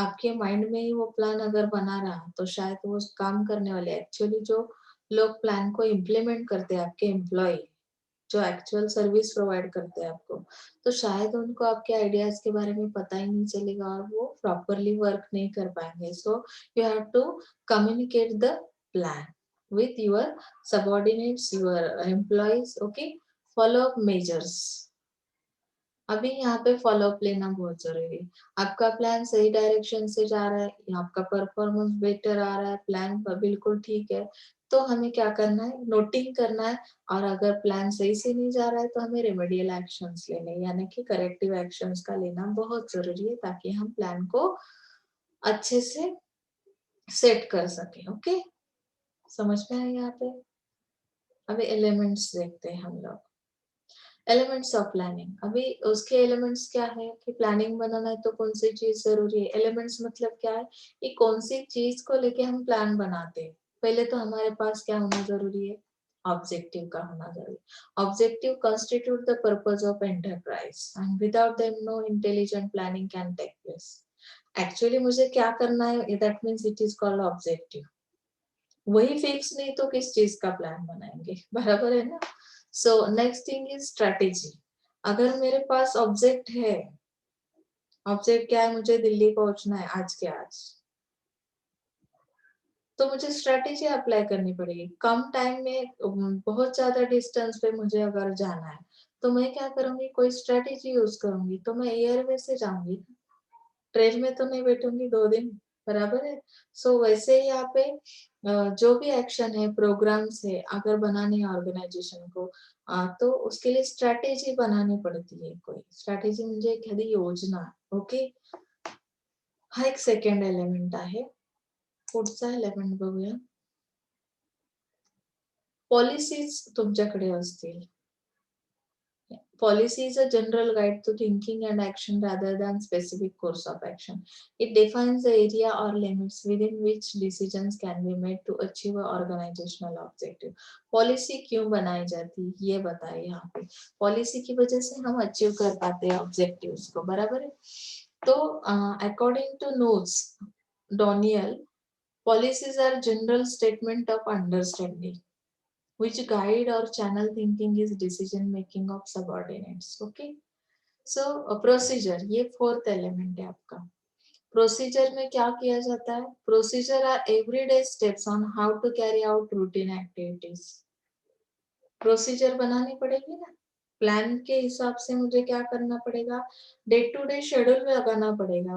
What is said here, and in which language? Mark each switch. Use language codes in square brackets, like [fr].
[hi] आपके माइंड में ही वो प्लान अगर बना रहा तो शायद वो काम करने वाले, एक्चुअली जो लोग प्लान को इम्प्लीमेंट करते हैं, आपके एम्प्लॉय जो एक्चुअल सर्विस प्रोवाइड करते हैं आपको, तो शायद उनको आपके आइडियाज के बारे में पता ही नहीं चलेगा और वो प्रॉपरली वर्क नहीं कर पाएंगे। [en] So you have to communicate the plan with your subordinates, your employees. Okay, follow up measures. [hi] अभी यहाँ पे फॉलोअप लेना बहुत जरूरी है। आपका प्लान सही डायरेक्शन से जा रहा है, या आपका परफॉर्मेंस बेटर आ रहा है, प्लान बिल्कुल ठीक है, तो हमें क्या करना है, नोटिंग करना है। और अगर प्लान सही से नहीं जा रहा है तो हमें रेमेडियल एक्शंस लेने, यानी कि करेक्टिव एक्शंस का लेना बहुत जरूरी है, ताकि हम प्लान को अच्छे से सेट कर सके। ओके, समझ में आया यहाँ पे? अभी एलिमेंट्स देखते हैं हम लोग। एलिमेंट्स ऑफ प्लानिंग, अभी उसके एलिमेंट्स क्या है कि प्लानिंग बनाना है तो कौन सी चीज जरूरी है। एलिमेंट्स मतलब क्या है कि कौन सी चीज को लेके हम प्लान बनाते हैं। पहले तो हमारे पास क्या होना जरूरी है, ऑब्जेक्टिव का होना जरूरी। [en] Objective constitute the purpose of enterprise and without them no intelligent planning can take place. [hi] Actually मुझे क्या करना है, [en] That means it is called objective. [hi] वही फिक्स नहीं तो किस चीज का प्लान बनाएंगे, बराबर है ना। [en] So next thing is strategy. [hi] अगर मेरे पास ऑब्जेक्ट है, ऑब्जेक्ट क्या है, मुझे दिल्ली पहुंचना है आज के आज, तो मुझे स्ट्रेटेजी अप्लाई करनी पड़ेगी। कम टाइम में बहुत ज्यादा डिस्टेंस पे मुझे अगर जाना है, तो मैं क्या करूंगी, कोई स्ट्रेटेजी यूज करूंगी। तो मैं एयरवे से जाऊंगी, ट्रेन में तो नहीं बैठूंगी 2 दिन, बराबर है। सो वैसे ही यहाँ पे जो भी एक्शन है, प्रोग्राम्स है, अगर बनाने हैं ऑर्गेनाइजेशन को, तो उसके लिए स्ट्रॅटेजी बनानी पड़ती है। [mr] कोई स्ट्रॅटेजी म्हणजे एखादी योजना। ओके, हा एक सेकंड एलिमेंट आहे। पुढचा एलिमेंट बघूया। पॉलिसीज तुमच्याकडे असतील। [en] Policy is a general guide to thinking and action rather than specific course of action. It defines the area or limits within which decisions can be made to achieve a organizational objective. [hi] Policy क्यों बनाई जाती है ये बताए यहाँ पे। Policy की वजह से हम अचीव कर पाते हैं ऑब्जेक्टिव्स को, बराबर है। [en] तो according to Knowles, Doniel, policies are general statement of understanding which guide or channel thinking is decision making of subordinates. Okay, so procedure, [hi] ये फोर्थ एलिमेंट है आपका। प्रोसीजर में क्या किया जाता है, [en] Procedure are everyday steps on how to carry out routine activities. [hi] Procedure बनानी पड़ेगी ना, प्लान के हिसाब से मुझे क्या करना पड़ेगा, डे टू डे शेड्यूल लगाना पड़ेगा।